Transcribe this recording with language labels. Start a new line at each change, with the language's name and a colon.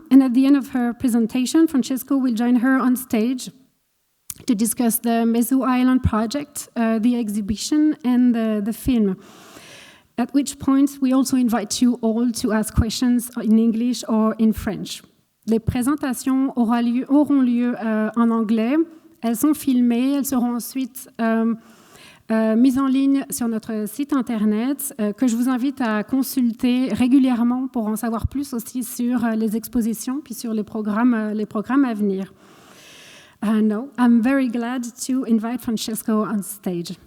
English: And at the end of her presentation, Francesco will join her on stage to discuss the Meizhou Island project, the exhibition, and the film. At which point, we also invite you all to ask questions in English or in French.
French: Les présentations auront lieu en anglais. Elles sont filmées, elles seront ensuite mises en ligne sur notre site internet que je vous invite à consulter régulièrement pour en savoir plus aussi sur les expositions puis sur les programmes à venir.
English: Now, I'm very glad to invite Francesco on stage.